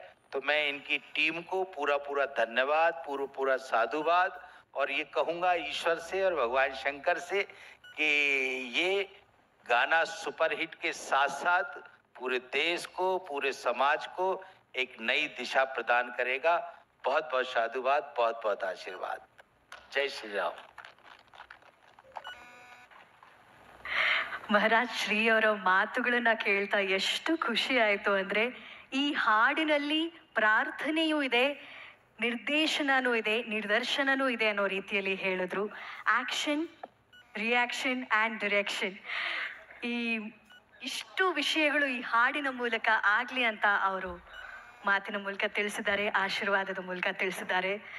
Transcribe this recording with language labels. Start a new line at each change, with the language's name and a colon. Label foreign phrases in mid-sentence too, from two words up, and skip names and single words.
Hindi: तो मैं इनकी टीम को पूरा धन्यवाद, पूरा साधुवाद, और ये कहूंगा ईश्वर से और भगवान शंकर से कि ये गाना सुपरहिट के साथ साथ पूरे देश को, पूरे समाज को एक नई दिशा प्रदान करेगा। बहुत बहुत साधुवाद, बहुत बहुत आशीर्वाद। जय श्री राम।
Kannada: ಮಹಾರಾಜ್ ಶ್ರೀ ಅವರ ಮಾತುಗಳನ್ನ ಕೇಳ್ತಾ ಎಷ್ಟು ಖುಷಿ ಆಯಿತು ಅಂದರೆ, ಈ ಹಾಡಿನಲ್ಲಿ ಪ್ರಾರ್ಥನೆಯೂ ಇದೆ, ನಿರ್ದೇಶನನೂ ಇದೆ, ನಿರ್ದರ್ಶನನೂ ಇದೆ ಅನ್ನೋ ರೀತಿಯಲ್ಲಿ ಹೇಳಿದ್ರು.
English: action, reaction and direction,
Kannada: ಈ ಇಷ್ಟು ವಿಷಯಗಳು ಈ ಹಾಡಿನ ಮೂಲಕ ಆಗಲಿ ಅಂತ ಅವರು ಮಾತಿನ ಮೂಲಕ ತಿಳಿಸಿದ್ದಾರೆ, ಆಶೀರ್ವಾದದ ಮೂಲಕ ತಿಳಿಸಿದ್ದಾರೆ.